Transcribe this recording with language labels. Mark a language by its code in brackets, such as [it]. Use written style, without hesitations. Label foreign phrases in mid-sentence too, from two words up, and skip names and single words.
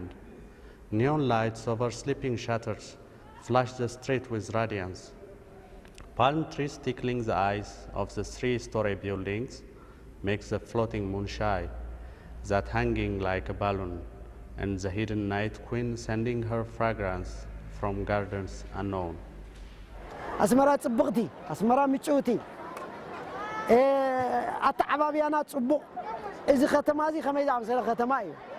[en] Neon lights over sleeping shutters flash the street with radiance. Palm trees tickling the eyes of the three-story buildings makes the floating moon shy, that hanging like a balloon, and the hidden night queen sending her fragrance from gardens unknown. [ti] ኣስመራ ጽብቕቲ ኣስመራ ምጩቲ ኣተዓባብያና ጽቡቕ እዚ ከተማ እዚ ከመይ ዝኣምሰለ ከተማ እዩ